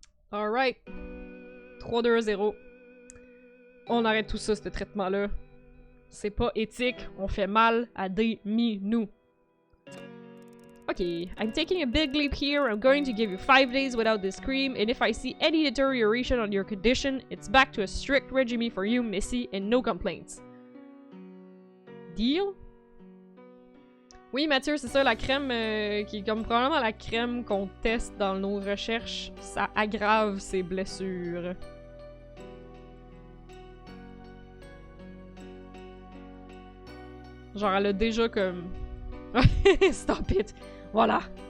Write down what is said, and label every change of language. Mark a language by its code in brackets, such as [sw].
[fr] Alright. 3-2-0. On arrête tout ça, ce traitement-là. C'est pas éthique, on fait mal à des minous. [en] Okay, I'm taking a big leap here. I'm going to give you 5 days without this cream, and if I see any deterioration on your condition, it's back to a strict regime for you, Missy, and no complaints. Deal? [fr] Oui, Mathieu, c'est ça, la crème qui est comme probablement la crème qu'on teste dans nos recherches, ça aggrave ses blessures. Genre, elle a déjà comme... [en] Stop it! [fr] Voilà!